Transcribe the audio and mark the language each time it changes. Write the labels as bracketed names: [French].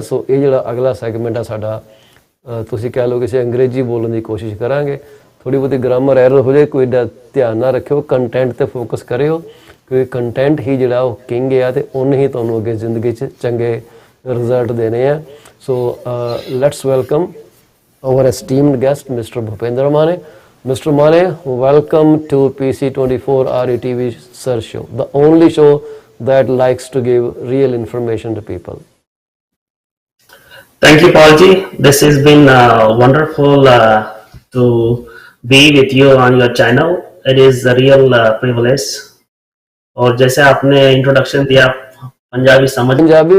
[Punjabi] ਸੋ ਇਹ ਜਿਹੜਾ ਅਗਲਾ ਸੈਗਮੈਂਟ ਆ ਸਾਡਾ, ਤੁਸੀਂ ਕਹਿ ਲਓ ਕਿਸੇ ਅੰਗਰੇਜ਼ੀ ਬੋਲਣ ਦੀ ਕੋਸ਼ਿਸ਼ ਕਰਾਂਗੇ। ਥੋੜੀ ਬਹੁਤੀ ਗ੍ਰਾਮਰ ਐਰਰ ਹੋ ਜਾਏ, ਕੋਈ ਧਿਆਨ ਨਾ ਰੱਖਿਓ। ਕੰਟੈਂਟ ਤੇ ਫੋਕਸ ਕਰਿਓ, ਕਿਉਂਕਿ ਕੰਟੈਂਟ ਹੀ ਜਿਹੜਾ ਉਹ ਕਿੰਗ ਆ ਤੇ ਉਹਨੇ ਹੀ ਤੁਹਾਨੂੰ ਅੱਗੇ ਜ਼ਿੰਦਗੀ 'ਚ ਚੰਗੇ ਰਿਜ਼ਲਟ ਦੇਣੇ ਆ। So [English] Let's welcome our esteemed guest, Mr. Bhupendra Mane. Mr. Mane, welcome to PC24 RETV Search Show, the only show that likes to give real information to people. Thank you, Paul ji. This has been wonderful to be with you on your channel. It is a real privilege. [Hindi] और जैसे आपने introduction दिया, पंजाबी